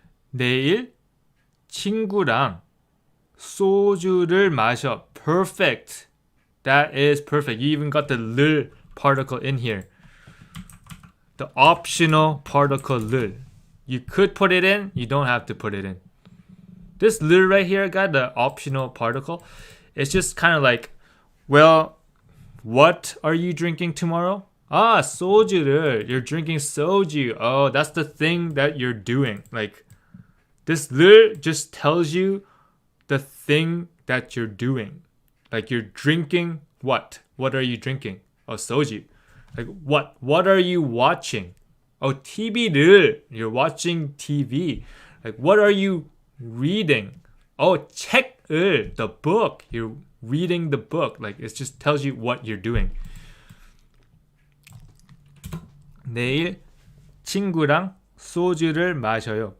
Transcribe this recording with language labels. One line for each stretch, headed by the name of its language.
Korean: 내일 친구랑 소주를 마셔.
English: Perfect. That is perfect. You even got the 를 particle in here. The optional particle 를. You could put it in. You don't have to put it in. This 를 right here got the optional particle. It's just kind of like, well, what are you drinking tomorrow? Ah, 소주를. You're drinking soju. Oh, that's the thing that you're doing. Like, this 를 just tells you the thing that you're doing. Like you're drinking what? What are you drinking? Oh, soju. Like what? What are you watching? Oh, TV를. You're watching TV. Like what are you reading? Oh, 책을. The book. You're reading the book. Like it just tells you what you're doing.
Korean: 내일 친구랑 소주를 마셔요.